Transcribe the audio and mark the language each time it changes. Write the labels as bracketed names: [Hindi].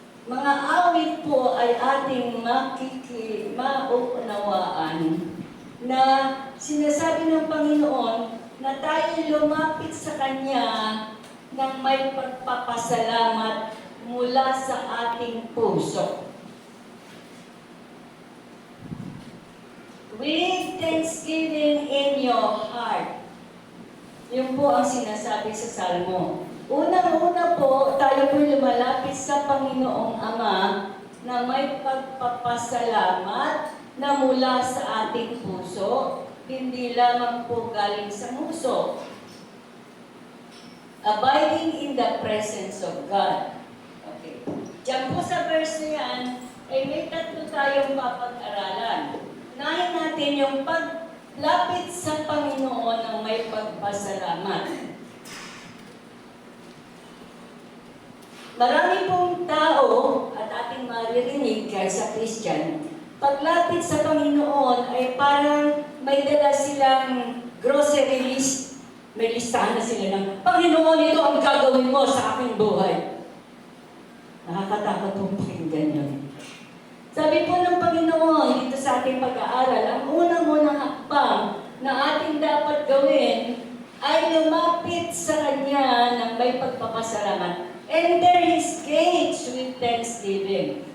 [Filipino] mga awit po ay ating maunawaan na sinasabi ng Panginoon na tayo lumapit sa Kanya ng may pagpapasalamat mula sa ating puso. [English] With thanksgiving in your heart. [Filipino] Yun po ang sinasabi sa Salmo. Unang-una po, tayo po lumalapit sa Panginoong Ama na may pagpapasalamat na mula sa ating puso, hindi lamang po galing sa puso. [English] Abiding in the presence of God. Okay. [Filipino] Diyan po sa verse na yan, ay may tatlo tayong papag-aralan. Unahin natin yung paglapit sa Panginoon ng may pagpasalamat. Marami pong tao at ating maririnig kahit sa Christian, paglapit sa Panginoon ay parang may dala silang grocery list. May listahan na sila ng, Panginoon, ito ang gagawin mo sa aking buhay. Nakakatakot pong pakinggan yun. Sabi po ng Panginoon dito sa ating pag-aaral, ang unang-unang hakbang na ating dapat gawin ay lumapit sa Kanya ng may pagpapasalamat. [English] Enter His gates with thanksgiving.